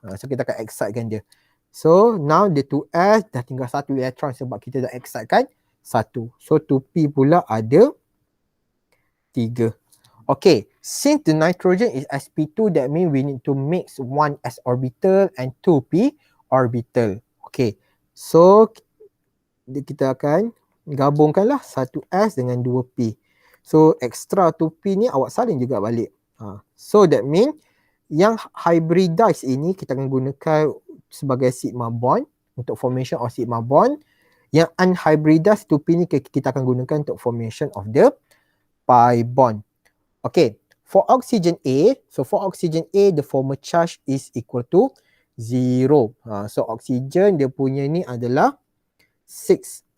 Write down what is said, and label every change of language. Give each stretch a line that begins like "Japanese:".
Malay: So kita akan excitekan dia.
English: So now the 2s
Malay: dah tinggal 1 elektron sebab kita dah excitekan 1. So 2p pula ada 3.
English: Okay, since the nitrogen is sp2, that means we need to mix 1s orbital and 2p orbital.
Malay: Okay, so kita akan gabungkanlah 1s dengan 2p. So extra 2p ni awak salin juga balik. So that means yang hybridized ini kita akan gunakan sebagai sigma bond untuk
English: formation of sigma bond.
Malay: Yang unhybridized 2p ni kita akan gunakan untuk
English: formation of the pi bond. Okay, for oxygen A, the formal charge is equal to 0.
Malay: So oxygen dia punya ni adalah 6.